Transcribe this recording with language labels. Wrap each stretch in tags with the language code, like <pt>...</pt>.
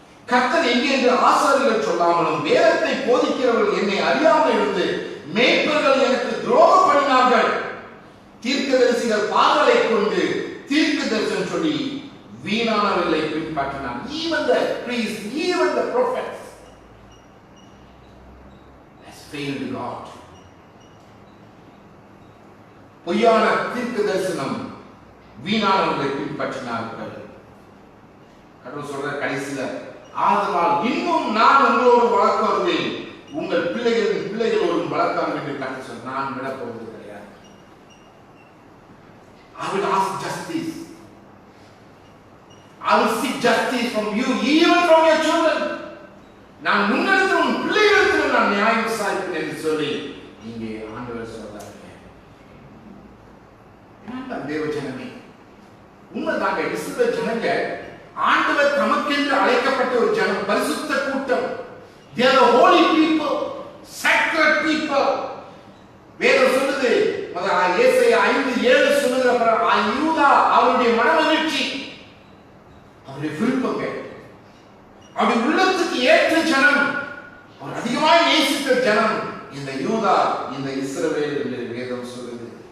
<ta>கர்த்தர் எங்கே என்று ஆசாரியர்கள் சொல்லாமலும் வேதத்தை போதிக்கிறவர்கள் என்னை அறியாமல் இருந்து மேய்ப்பர்கள் எனக்கு துரோகம் பண்ணினார்கள். தீர்க்கதரிசிகள் பாவலை கொண்டு தீர்க்க தரிசனம் சொல்லி வீணானவர்களை பின்பற்றினார்.</ta> <en>Even the priests, even the prophets has failed God.</en> <ta>பொய்யான தீர்க்க தரிசனம் வீணானவர்களை பின்பற்றினார்கள். கடவுள் சொல்ற கடைசியில, ஆதலால் இன்னும் நான் உங்களோடு வளர்க்க வருவேன், உங்கள் பிள்ளைகளின் பிள்ளைகளோடும் வளர்க்க என்று கருத்து சொல்ல நான் விட போவது கிடையாது.</ta> <en>I will ask justice. I will seek justice from you, even from your children.</en> <ta>நான் முன்னெடுத்தும் பிள்ளைகளுக்கு நான் நியாயம் விசாரிப்பேன் என்று சொல்லி இங்கே ஆண்டவர் சொல்றாங்க. தேவ ஜனமே, உண்மைதாங்க. இஸ்ரவேல் ஜனங்க ஆண்டவர் தமக்கென்று அழைக்கப்பட்ட ஒரு ஜனம், பரிசுத்த கூட்டம்.</ta> <en>They are the holy people, sacred people.</en> <ta>வேதம் சொல்லுது, ஏசாயா 5:7 சொல்லுகிற யூதா அவருடைய மனமகிழ்ச்சி, அவருடைய விருப்பங்கள், அவருடைய உள்ளத்துக்கு ஏற்ற ஜனம், அவர் அதிகமாய் நேசித்த ஜனம் இந்த யூதா, இந்த இஸ்ரவேல் என்று வேதம் சொல்லுது.</ta>